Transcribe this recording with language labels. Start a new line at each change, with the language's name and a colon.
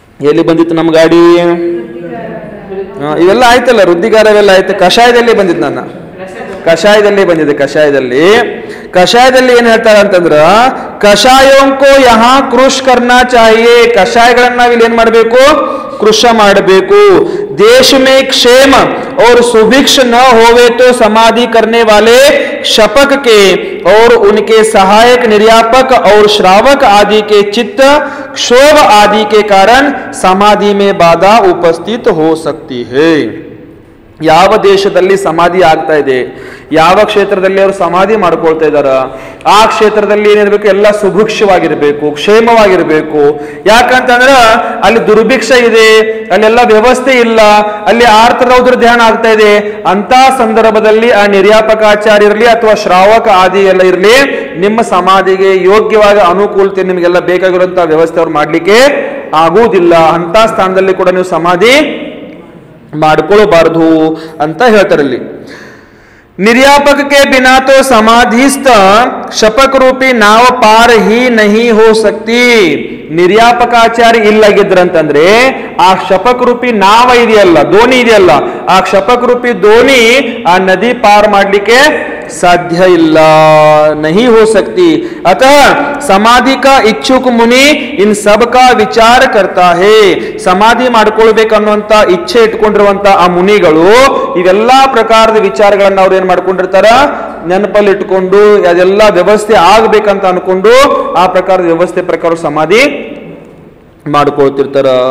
Kannada: ಎಲ್ಲಿ ಬಂದಿತ್ತು ನಮ್ಮ ಗಾಡಿ? ಇವೆಲ್ಲ ಆಯ್ತಲ್ಲ, ವೃದ್ಧಿಗಾರ ಇವೆಲ್ಲ ಆಯ್ತು. ಕಷಾಯದಲ್ಲಿ ಬಂದಿತ್ತು, ನನ್ನ ಕಷಾಯದಲ್ಲಿ ಬಂದಿದೆ. ಕಷಾಯದಲ್ಲಿ ಏನ್ ಹೇಳ್ತಾರೆ ಅಂತಂದ್ರ,
Hindi: ಕಷಾಯೋಂಕೋ ಯಹಾ ಕೃಷ್ ಕರ್ನಾ ಚಾಹಿಯೇ,
Kannada: ಕಷಾಯಗಳನ್ನ ನಾವಿಲ್ಲಿ ಏನ್ ಮಾಡ್ಬೇಕು? ಕೃಷ ಮಾಡಬೇಕು.
Hindi: देश में क्षेम और सुभिक्ष न होवे तो समाधि करने वाले शपक के और उनके सहायक निर्यापक और श्रावक आदि के चित्त क्षोभ आदि के कारण समाधि में बाधा उपस्थित हो सकती है.
Kannada: ಯಾವ ದೇಶದಲ್ಲಿ ಸಮಾಧಿ ಆಗ್ತಾ ಇದೆ, ಯಾವ ಕ್ಷೇತ್ರದಲ್ಲಿ ಅವರು ಸಮಾಧಿ ಮಾಡ್ಕೊಳ್ತಾ ಇದ್ದಾರ, ಆ ಕ್ಷೇತ್ರದಲ್ಲಿ ಏನಿರ್ಬೇಕು? ಎಲ್ಲ ಸುಭಿಕ್ಷವಾಗಿರ್ಬೇಕು, ಕ್ಷೇಮವಾಗಿರ್ಬೇಕು. ಯಾಕಂತಂದ್ರ ಅಲ್ಲಿ ದುರ್ಭಿಕ್ಷ ಇದೆ, ಅಲ್ಲೆಲ್ಲ ವ್ಯವಸ್ಥೆ ಇಲ್ಲ, ಅಲ್ಲಿ ಆರ್ತರೌದ್ರ ಧ್ಯಾನ ಆಗ್ತಾ ಇದೆ. ಅಂತ ಸಂದರ್ಭದಲ್ಲಿ ಆ ನಿರ್ಯಾಪಕಾಚಾರ್ಯ ಇರಲಿ ಅಥವಾ ಶ್ರಾವಕ ಆದಿ ಎಲ್ಲ ಇರಲಿ, ನಿಮ್ಮ ಸಮಾಧಿಗೆ ಯೋಗ್ಯವಾಗಿ ಅನುಕೂಲತೆ ನಿಮಗೆಲ್ಲ ಬೇಕಾಗಿರುವಂತಹ ವ್ಯವಸ್ಥೆ ಅವ್ರು ಮಾಡ್ಲಿಕ್ಕೆ ಆಗುವುದಿಲ್ಲ. ಅಂತ ಸ್ಥಾನದಲ್ಲಿ ಕೂಡ ನೀವು ಸಮಾಧಿ ಮಾಡ್ಕೊಳ್ಳಬಾರದು ಅಂತ ಹೇಳ್ತಾರೆ ಇಲ್ಲಿ.
Hindi: निर्यापक के बिना तो समाधिस्थ शपक रूपी नाव पार ही नहीं हो सकती.
Kannada: ನಿರ್ಯಾಪಕಾಚಾರ್ಯ ಇಲ್ಲಾಗಿದ್ರಂತಂದ್ರೆ ಆ ಶಪಕ್ ರೂಪಿ ನಾವ ಇದೆಯಲ್ಲ, ದೋಣಿ ಇದೆಯಲ್ಲ, ಆ ಶಪಕ್ ರೂಪಿ ದೋಣಿ ಆ ನದಿ ಪಾರ್ ಮಾಡ್ಲಿಕ್ಕೆ ಸಾಧ್ಯ ಇಲ್ಲ.
Hindi: नहीं हो सकती. अतः समाधि का इच्छुक मुनि इन सब का विचार करता है.
Kannada: ಸಮಾಧಿ ಮಾಡ್ಕೊಳ್ಬೇಕನ್ನುವಂತ ಇಚ್ಛೆ ಇಟ್ಕೊಂಡಿರುವಂತ ಆ ಮುನಿಗಳು ಇವೆಲ್ಲಾ ಪ್ರಕಾರದ ವಿಚಾರಗಳನ್ನ ಅವ್ರು ಏನ್ ಮಾಡ್ಕೊಂಡಿರ್ತಾರ? ನೆನಪಲ್ಲಿ ಇಟ್ಕೊಂಡು ಅದೆಲ್ಲ ವ್ಯವಸ್ಥೆ ಆಗ್ಬೇಕಂತ ಅನ್ಕೊಂಡು ಆ ಪ್ರಕಾರದ ವ್ಯವಸ್ಥೆ ಪ್ರಕಾರ ಸಮಾಧಿ ಮಾಡ್ಕೊಳ್ತಿರ್ತಾರ.